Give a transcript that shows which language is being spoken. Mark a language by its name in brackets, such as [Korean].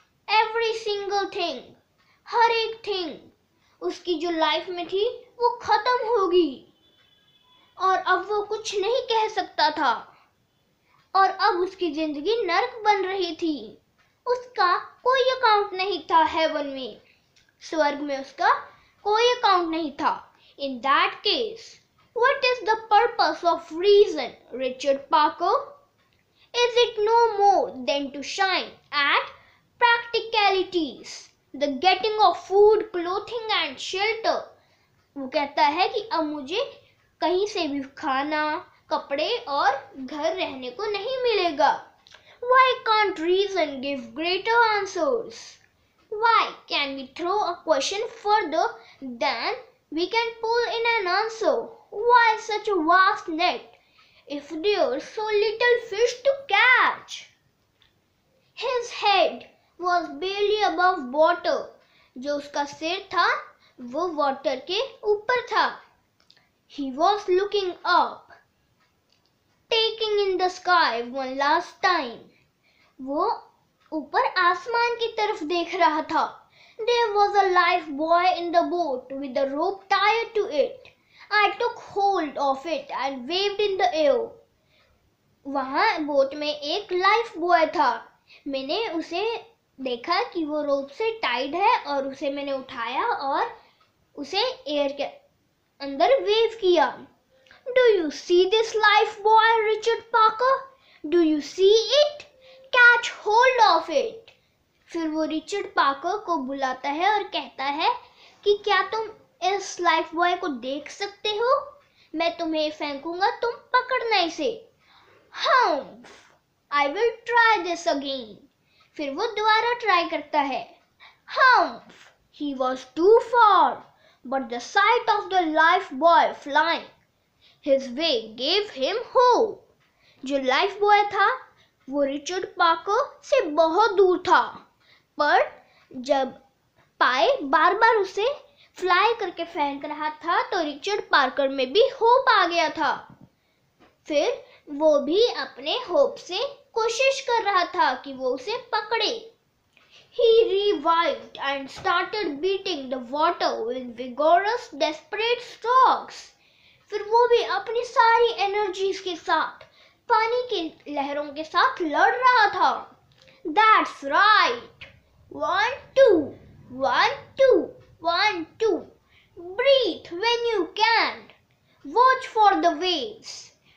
[English] Every single thing, [Hindi] हर एक thing उसकी जो लाइफ में थी वो खत्म होगी और अब वो कुछ नहीं कह सकता था और अब उसकी जिंदगी नर्क बन रही थी। उसका कोई अकाउंट नहीं था हेवन में, स्वर्ग में उसका कोई अकाउंट नहीं था। [English] In that case, what is the purpose of reason, Richard Parker? Is it no more than to shine at practicalities, the getting of food, clothing and shelter? [Hindi] वो कहता है कि अब मुझे कहीं से भी खाना, कपड़े और घर रहने को नहीं मिलेगा। [English] Why can't reason give greater answers? Why can we throw a question further than we can pull in an answer? Why such a vast net if there's so little fish to catch? His head was barely above water. [Hindi] जो उसका सिर था वो water के ऊपर था। [English] He was looking up. taking in the sky one last time. [Hindi] वो ऊपर आसमान की तरफ देख रहा था. [English] There was a life boy in the boat with a rope tied to it. I took hold of it and waved in the air. [Hindi] वहाँ boat में एक लाइफ बॉय था. मैंने उसे देखा कि वो रोप से टाइड है और उसे मैंने उठाया और उसे एयर के अंदर वेव किया. [English] Do you see this life boy, Richard Parker? Do you see it? Catch hold of it. [Hindi] फिर वो रिचर्ड पार्कर को बुलाता है और कहता है कि क्या तुम इस लाइफ बॉय को देख सकते हो? मैं तुम्हें फेंकूंगा, तुम पकड़ना इसे. [English] Humph! I will try this again. [Hindi] फिर वो दोबारा ट्राई करता है. Humph! [English] He was too far, but the sight of the life boy flying his way gave him hope. [Hindi] जो लाइफ बॉय था वो रिचर्ड पार्कर से बहुत दूर था, पर जब पाए बार बार उसे फ्लाई करके फेंक रहा था तो रिचर्ड पार्कर में भी होप आ गया था. फिर वो भी अपने होप से कोशिश कर रहा था कि वो उसे पकड़े. [English] He revived and started beating the water with vigorous, desperate strokes. [Hindi] फिर वो भी अपनी सारी एनर्जीज के साथ पानी की लहरों के साथ लड़ रहा था. [English] That's right. 1, 2, 1, 2, 1, 2. Breathe when you can. Watch for the waves.